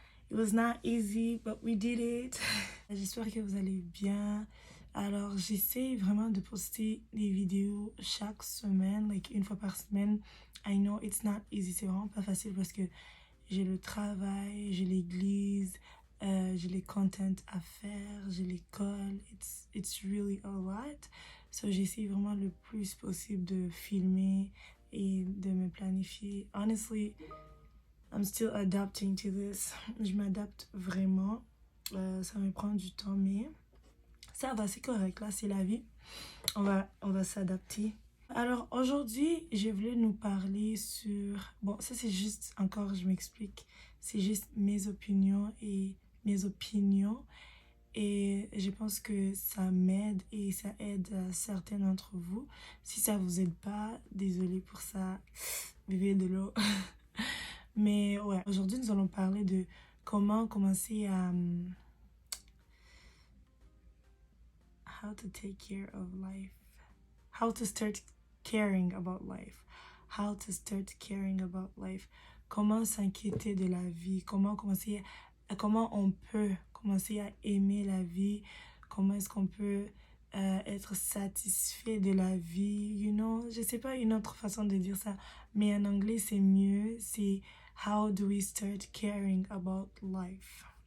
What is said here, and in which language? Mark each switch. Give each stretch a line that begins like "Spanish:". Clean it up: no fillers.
English: It was not easy, but we did it.
French: J'espère que vous allez bien. Alors, j'essaie vraiment de poster des vidéos chaque semaine, like une fois par semaine.
English: I know it's not easy,
French: c'est vraiment pas facile parce que j'ai le travail, j'ai l'église, j'ai les contents à faire, j'ai l'école.
English: It's really a lot. So,
French: j'essaie vraiment le plus possible de filmer et de me planifier.
English: Honestly, I'm still adapting to this.
French: Je m'adapte vraiment. Ça me prend du temps, mais ça va, c'est correct. Là, c'est la vie. On va s'adapter. Alors, aujourd'hui, je voulais nous parler sur... Bon, ça, c'est juste... Encore, je m'explique. C'est juste mes opinions et mes opinions. Et je pense que ça m'aide et ça aide certains d'entre vous. Si ça vous aide pas, désolée pour ça. Buvez de l'eau. Mais ouais, aujourd'hui, nous allons parler de comment commencer à...
English: how to take care of life. How to start caring about life. How to start caring about life.
French: Comment s'inquiéter de la vie. Comment on peut commencer à aimer la vie. Comment est-ce qu'on peut être satisfait de la vie.
English: You know,
French: je sais pas une autre façon de dire ça. Mais en anglais, c'est mieux.
English: C'est how do we start caring about life.